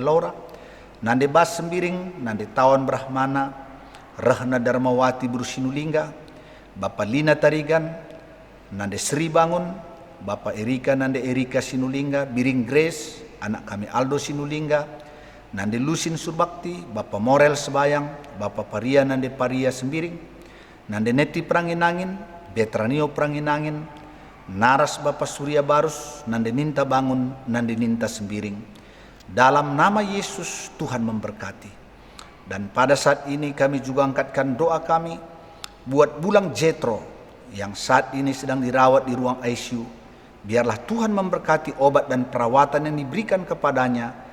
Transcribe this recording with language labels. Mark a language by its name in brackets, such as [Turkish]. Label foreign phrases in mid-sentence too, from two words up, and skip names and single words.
[Indonesian] Laura, Nande Bas Sembiring, Nande Tawan Brahmana, Rahna Darmawati Buru Sinulingga, Bapak Lina Tarigan, Nande Sri Bangun, Bapak Erika Nande Erika Sinulingga, Biring Grace, anak kami Aldo Sinulingga, Nande Lusin Surbakti, Bapak Morel Sebayang, Bapak Paria Nande Paria Sembiring, Nande Neti Pranginangin, Betranio Pranginangin, Naras Bapak Surya Barus, Nande Ninta Bangun, Nande Ninta Sembiring. Dalam nama Yesus Tuhan memberkati. Dan pada saat ini kami juga angkatkan doa kami buat Bulang Jetro yang saat ini sedang dirawat di ruang ICU. Biarlah Tuhan memberkati obat dan perawatan yang diberikan kepadanya.